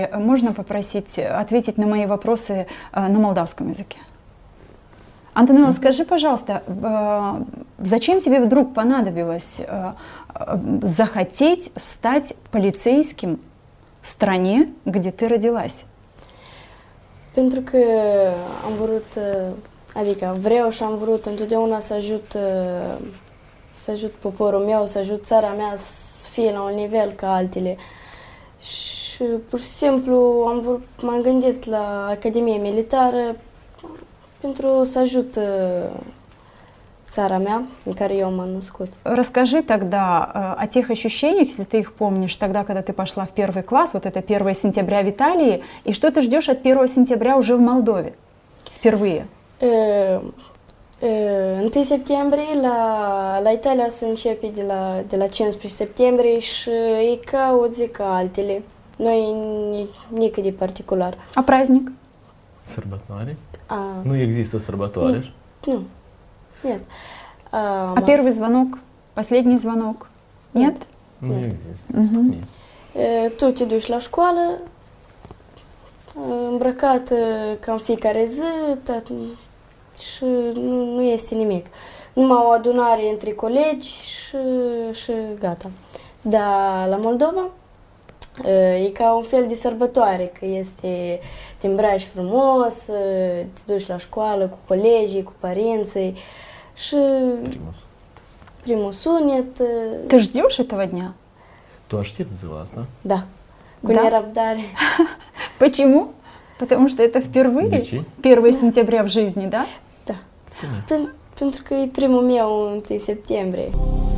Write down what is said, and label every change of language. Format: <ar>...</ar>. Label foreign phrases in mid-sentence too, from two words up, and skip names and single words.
<ru>Можно попросить ответить на мои вопросы на молдавском языке? Антонелла, скажи, пожалуйста, зачем тебе вдруг понадобилось захотеть стать полицейским в стране, где ты родилась?</ru> <ro>Pentru că am vrut, adică vreau și am vrut întotdeauna să ajut poporul meu, să ajut țara mea să fie la un nivel ca altele. Și pur și simplu m-am gândit la Academie Militară pentru să ajut țara mea, în care eu m-am născut.</ro> <ru>Расскажи тогда о тех ощущениях, если ты их помнишь, тогда, когда ты пошла в 1 класс, вот это 1 сентября в Италии, и что ты ждешь от 1 сентября уже в Молдове впервые?</ru> <ro>1 septembrie la Italia se începe de la 15 septembrie și e ca o zi ca altele. Noi nici de particular.</ro> <ru>А праздник?</ru> <ro>Sărbătoare? A, Nu există sărbătoare. nu.</ro> <ru>Нет. А первый звонок? Последний звонок? Нет?</ru> <ro>Nu există. Мгм. Tu te duci la școală, îmbrăcat ca în fiecare zi și nu este nimic. Numai o adunare între colegi și gata. Dar la Moldova e ca un fel de sărbătoare, că te îmbraci frumos, te duci la școală cu colegii, cu părinții și primul sunet.</ro> <ru>Ты ждешь этого дня?</ru> <ro>Tu aștepți ziua asta? Da, cu Da? nerăbdare.</ro> <ru>Почему? Потому что это впервые?</ru> <ro>De ce?</ro> <ru>1 сентября в жизни, да?</ru> <ro>Da. Spune. Pentru că e primul meu 1 septembrie.</ro>